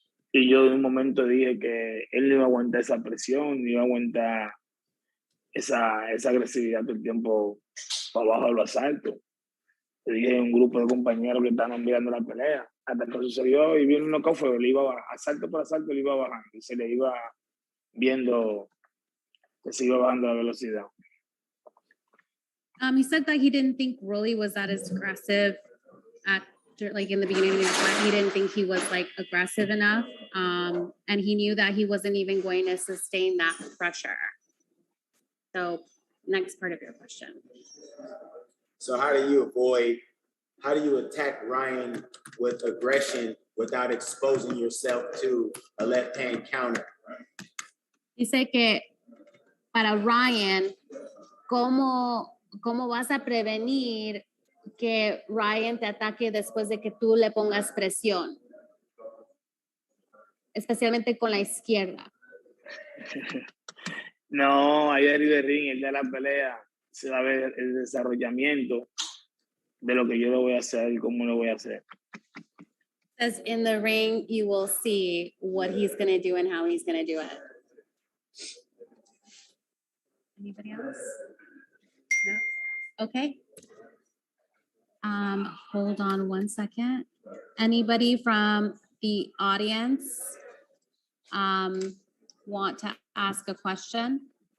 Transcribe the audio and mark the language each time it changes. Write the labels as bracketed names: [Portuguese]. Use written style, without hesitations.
[Spanish] Y yo de un momento dije que él no iba a aguantar esa presión, no iba a aguantar esa agresividad todo el tiempo para abajo de los asaltos. Le dije a un grupo de compañeros que estaban mirando la pelea, hasta que sucedió y vino un knockout, fue, le iba asalto por asalto, le iba bajando y se le iba viendo que se iba bajando la velocidad. [English] He said that he didn't think Rolly was that as aggressive like in the beginning of the fight. He didn't think he was like aggressive enough. And he knew that he wasn't even going to sustain that pressure. So next part of your question. So how do you attack Ryan with aggression without exposing yourself to a left hand counter? [Spanish] Dice que para Ryan, ¿cómo vas a prevenir que Ryan te ataque después de que tú le pongas presión? Especialmente con la izquierda. No, ahí arriba del ring, el de la pelea, se va a ver el desarrollamiento de lo que yo lo voy a hacer y cómo lo voy a hacer. [English] Says in the ring, you will see what he's going to do and how he's going to do it. Anybody else? No? Okay. Hold on one second. Anybody from the audience want to ask a question?